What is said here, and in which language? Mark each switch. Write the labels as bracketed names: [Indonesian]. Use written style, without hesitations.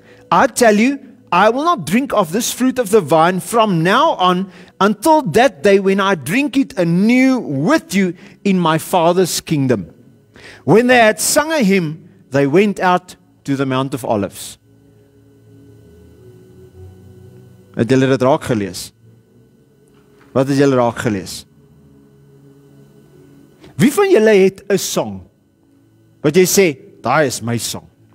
[English] I tell you, I will not drink of this fruit of the vine from now on until that day when I drink it anew with you in my Father's kingdom. When they had sung a hymn, they went out to the Mount of Olives. [Afrikaans] Het julle dit raak gelees? Wat het julle raak gelees? Wie van julle het 'n song wat jy sê, daai is my song?